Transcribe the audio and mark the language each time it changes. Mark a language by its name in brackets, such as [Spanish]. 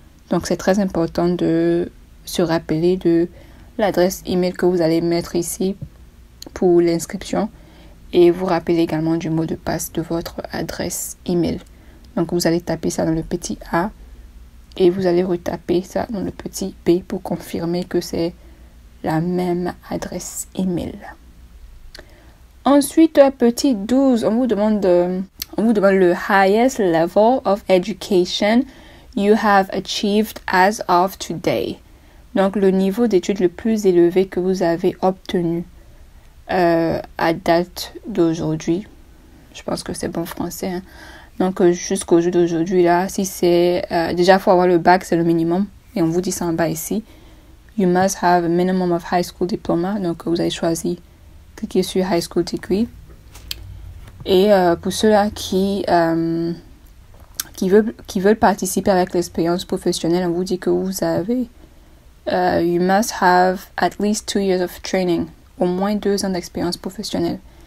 [French] Donc, c'est très important de se rappeler de l'adresse email que vous allez mettre ici pour l'inscription et vous rappeler également du mot de passe de votre adresse email. Donc, vous allez taper ça dans le petit A et vous allez retaper ça dans le petit B pour confirmer que c'est la même adresse email. Ensuite, petit 12, on vous demande le [English] highest level of education you have achieved as of today. [French] Donc, le niveau d'études le plus élevé que vous avez obtenu à date d'aujourd'hui. Je pense que c'est bon français. Hein. Donc, jusqu'au jour d'aujourd'hui, là, si c'est... déjà, il faut avoir le bac, c'est le minimum. Et on vous dit ça en bas ici. [English] You must have a minimum of high school diploma. [French] Donc, vous avez choisi, cliquez sur high school degree. Et pour ceux-là qui veulent participer avec l'expérience professionnelle, on vous dit que vous avez [English] you must have at least 2 years of training, [French] au moins 2 ans d'expérience professionnelle.